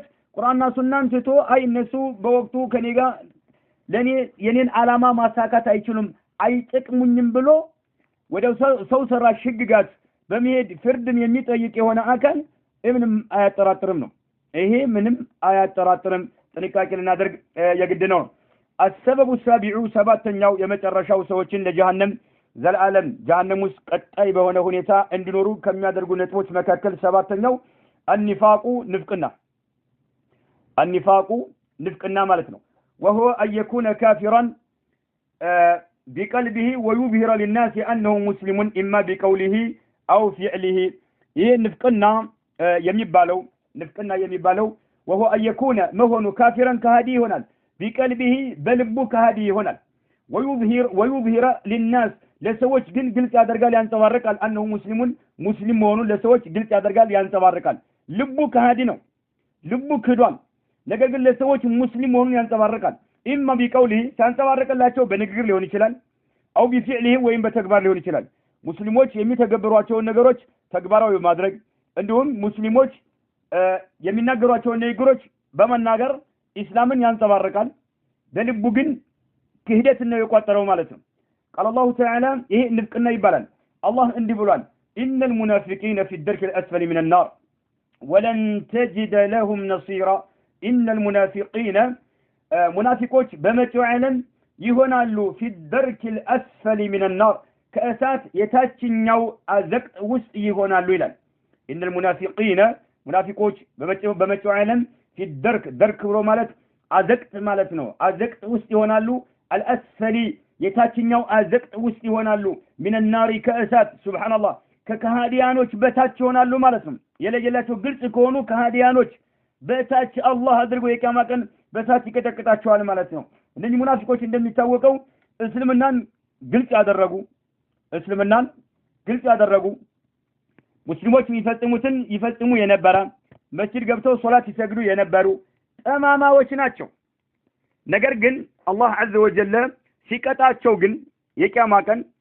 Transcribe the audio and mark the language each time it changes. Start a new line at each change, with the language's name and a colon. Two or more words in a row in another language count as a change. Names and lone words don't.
Amharic: ቁርአንና ሱናን ትቶ አይ እነሱ በወቅቱ ከኔ ጋር ለኔ የኔን ዓላማ ማሳካት አይችሉም አይጥቅሙኝም ብሎ ወደ ሰው ሰራሽ ህግጋት በመሄድ ፍርድን የሚጠይቅ የሆነ አካል ምንም አያጠራጥርም ነው። ይሄ ምንም አያጠራጥርም። ጥንቃቄ ልናደርግ የግድ ነው።
Arabic: السبب السابع
Amharic: ሰባተኛው የመጨረሻው ሰዎችን ለጀሃነም ዘላለም ጀሃነም ውስጥ ቀጣይ በሆነ ሁኔታ እንዲኖሩ ከሚያደርጉ ነጥቦች መካከል ሰባተኛው
Arabic: النفاق نفقنا
Amharic: ማለት ነው።
Arabic: وهو أن يكون كافرا بقلبه ويظهر للناس أنه مسلم إما بقوله أو فعله
Amharic: ይህ ንፍቅና የሚባለው
Arabic: وهو أن يكون
Amharic: መሆኑ ካፊራን ከሃዲ ይሆናል بقلبه በልቡ ከሃዲ ይሆናል
Arabic: ويظهر للناس
Amharic: ለሰዎች ግን ግልጽ ያደርጋል ያንጸባርቃል أنه ሙስሊም መሆኑን ለሰዎች ግልጽ ያደርጋል ያንጸባርቃል። ልቡ ከሃዲ ነው፣ ልቡ ክዷል። ነገር ግን ለሰዎች ሙስሊም መሆኑን ያንጸባርቃል።
Arabic: إما بقوله
Amharic: ሲያንጸባርቅላቸው በንግግር ሊሆን ይችላል፣
Arabic: أو بفعله
Amharic: ወይም በተግባር ሊሆን ይችላል። ሙስሊሞች የሚተገብሯቸውን ነገሮች ተግባራዊ በማድረግ እንዲሁም ሙስሊሞች የሚናገሯቸውን ንግግሮች በመናገር ኢስላምን ያንጸባርቃል። በልቡ ግን ክህደት ነው የቋጠረው ማለት ነው።
Arabic: قال الله تعالى
Amharic: ይሄ ንፍቅና ይባላል። አላህ እንዲህ ብሏል፣
Arabic: إن المنافقين في الدرك الأسفل من النار ولن تجد لهم نصيرا إن المنافقين
Amharic: ሙናፊቆች በመጪው ዓለም ይሆናሉ
Arabic: في الدرك الأسفل من النار
Amharic: ከእሳት የታችኛው አዘቅት ውስጥ ይሆናሉ ይላል።
Arabic: إن المنافقين
Amharic: ሙናፊቆች በመጪው ዓለም
Arabic: في الدرك
Amharic: ብሎ ማለት አዘቅት ማለት ነው። አዘቅት ውስጥ ይሆናሉ። አልአስፈሊ የታችኛው አዘቅት ውስጥ ይሆናሉ።
Arabic: من النار
Amharic: ከእሳት ሱብሃንአላህ ከካህዲያኖች በታች ይሆናሉ ማለት ነው። የለየላቸው ግልጽ ከሆኑ ከሃዲያኖች በታች አላህ አድርጎ የቂያማ ቀን በታች ይቀጠቅጣቸዋል ማለት ነው። እነዚህ ሙናፊቆች እንደሚታወቀው እስልምናን ግልጽ ያደረጉ ሙስሊሞች የሚፈጽሙትን ይፈጽሙ የነበረ መስጂድ ገብተው ሶላት ይሰግዱ የነበሩ ጠማማዎች ናቸው። ነገር ግን አላህ
Arabic: عز وجل
Amharic: ሲቀጣቸው ግን የቂያማ ቀን